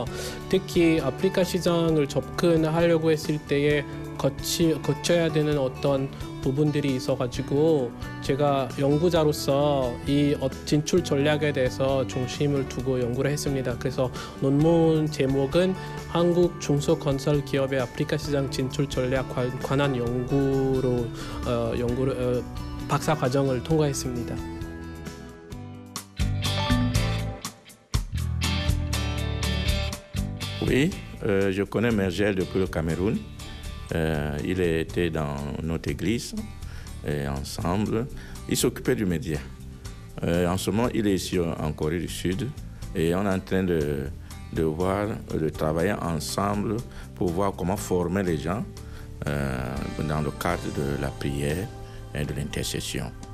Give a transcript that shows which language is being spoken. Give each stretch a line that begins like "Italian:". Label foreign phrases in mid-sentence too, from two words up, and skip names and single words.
Korean: 특히 아프리카 시장을 접근하려고 했을 때에 거쳐야 되는 어떤 부분들이 있어가지고 제가 연구자로서 이 진출 전략에 대해서 중심을 두고 연구를 했습니다. 그래서 논문 제목은 한국 중소건설 기업의 아프리카 시장 진출 전략 관한 연구로 박사 과정을 통과했습니다.
French: Oui, je connais Mergel depuis le Cameroun. Il était dans notre église et ensemble. Il s'occupait du média. En ce moment, il est ici en Corée du Sud et on est en train de travailler ensemble pour voir comment former les gens dans le cadre de la prière et de l'intercession.